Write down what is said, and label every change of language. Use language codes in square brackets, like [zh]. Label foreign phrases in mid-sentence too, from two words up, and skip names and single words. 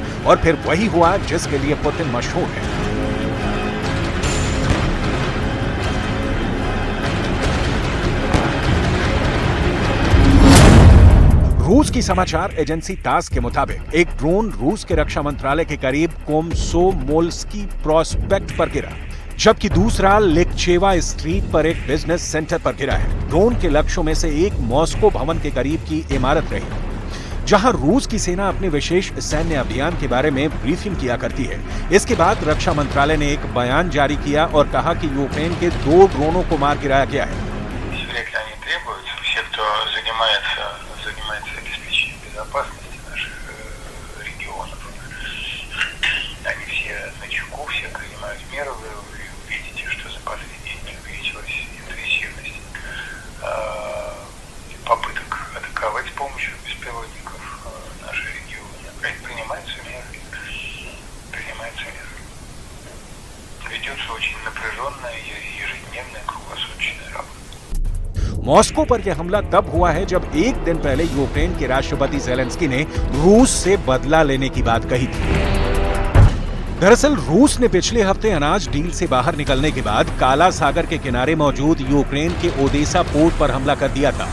[hi] और फिर वही हुआ जिसके लिए पुतिन मशहूर है। रूस की समाचार एजेंसी तास के मुताबिक एक ड्रोन रूस के रक्षा मंत्रालय के करीब कोमसोमोल्स्की प्रोस्पेक्ट पर गिरा, जबकि दूसरा लिकचेवा स्ट्रीट पर एक [en] business center [hi] पर गिरा है। ड्रोन के लक्ष्यों में से एक मॉस्को भवन के करीब की इमारत रही, जहां रूस की सेना अपने विशेष सैन्य अभियान के बारे में ब्रीफिंग किया करती है। इसके बाद रक्षा मंत्रालय ने एक बयान जारी किया और कहा कि यूक्रेन के 2 ड्रोनों को मार गिराया गया है। [ru] занимается обеспечением безопасности наших регионов. Они все начеку, все принимают меры. Вы увидите, что за последние дни увеличилась интенсивность попыток атаковать с помощью беспилотников наши регионы. Принимаются меры. Ведется очень напряженная ежедневная круглосуточная работа. [hi] मॉस्को पर यह हमला तब हुआ है जब एक दिन पहले यूक्रेन के राष्ट्रपति ज़ेलेंस्की ने रूस से बदला लेने की बात कही थी। दरअसल रूस ने पिछले हफ्ते अनाज डील से बाहर निकलने के बाद काला सागर के किनारे मौजूद यूक्रेन के ओदेसा पोर्ट पर हमला कर दिया था।